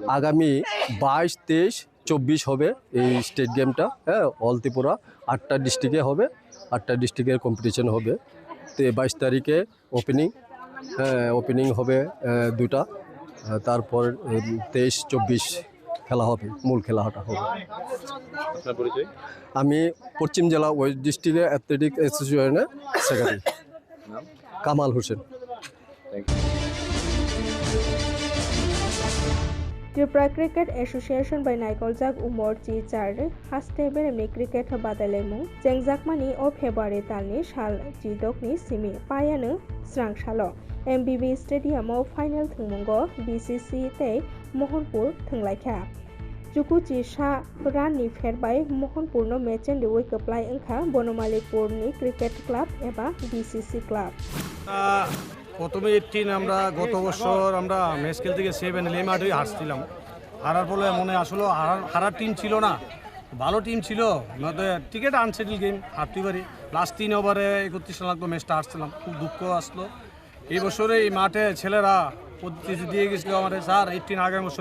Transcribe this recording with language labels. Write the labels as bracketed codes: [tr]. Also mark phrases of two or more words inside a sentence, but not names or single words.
[bn] আগামী 22 23 24 হবে এই [en] state gameta [bn] হ্যাঁ অল ত্রিপুরা 8টা ডিস্ট্রিক্টে হবে 8টা [en] districter competition [bn] হবে তো 22 তারিখে ওপেনিং হবে 2টা তারপর 23 24 খেলা হবে মূল খেলাটা হবে আপনার পরিচয় আমি পশ্চিম জেলা [en] West Districte Athletic Associationer [bn] সেক্রেটারি নাম কামাল হোসেন [en] thank you [trp] Tripura Cricket Association by Naikolzak Umor Chi Char Haste Beremni Cricket Badailmung Jengjakmani o February talni sal Jidokni Simi Payano Srang Shalo MBB Stadium o Final Thungmungo BCC tei Mohanpur Thunglaikhya Jukuchi Sha Ranni Ferbai Mohanpur no [en] match and the apply [trp] Engkha Bonomalipur ni Cricket Club eba BCC Club [bn] প্রথমে 18 আমরা গত বছর আমরা ম্যাচ খেলতে গিয়ে 7 এই মাঠেই হারছিলাম হারার ফলে মনে আসলে হারার টিম ছিল না ভালো টিম ছিল নয়তো [en] ticket unsettle game [bn] হারতে পারি লাস্ট 3 ওভারে 31 রান লাগতো ম্যাচটা হারছিলাম খুব দুঃখ আসলো এই বছরে এই মাঠে ছেলেরা প্রতিশ্রুতি দিয়ে গেছিল আমাদের স্যার 18 আগের বছর